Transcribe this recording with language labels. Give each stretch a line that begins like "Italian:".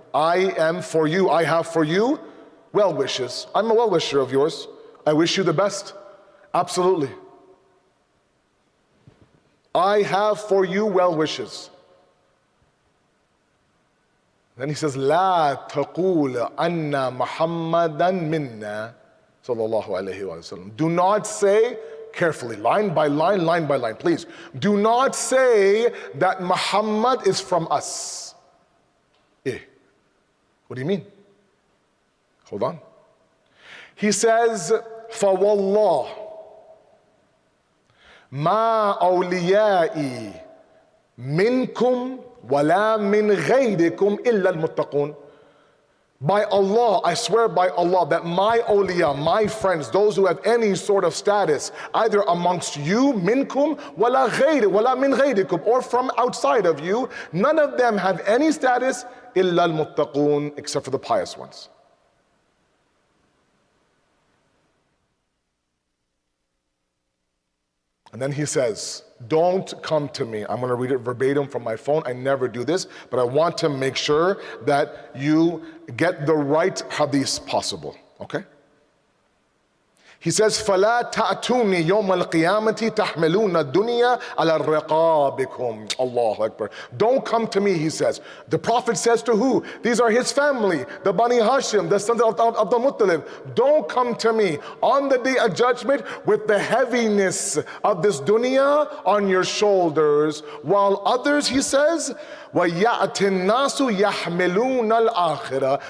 English: I am for you, I have for you well wishes. I'm a well wisher of yours. I wish you the best. Absolutely. I have for you well wishes. Then he says,
Arabic: لا تقول أن محمدا منا صلى الله عليه وسلم.
English: Do not say, carefully, line by line, please. Do not say that Muhammad is from us. What do you mean? Hold on. He says,
Arabic: فوالله ما أوليائي منكم وَلَا مِنْ غَيْرِكُمْ إِلَّا الْمُتَّقُونَ.
English: By Allah, I swear by Allah that my awliya, my friends, those who have any sort of status, either amongst you, minkum,
Arabic: وَلَا مِنْ غَيْرِكُمْ,
English: or from outside of you, none of them have any status
Arabic: إِلَّا الْمُتَّقُونَ,
English: except for the pious ones. And then he says, don't come to me. I'm going to read it verbatim from my phone. I never do this, but I want to make sure that you get the right hadith possible. Okay? He says,
Arabic: فَلَا تَأْتُونِي يَوْمَ الْقِيَامَةِ تَحْمِلُونَ الدُّنْيَا عَلَى رِقَابِكُمْ.
English: Allahu Akbar. Don't come to me, he says. The Prophet says to who? These are his family, the Bani Hashim, the sons of Abdul Muttalib. Don't come to me on the day of judgment with the heaviness of this dunya on your shoulders, while others, he says,
Arabic: وَيَأْتِ النَّاسُ يَحْمِلُونَ الْآخِرَةِ.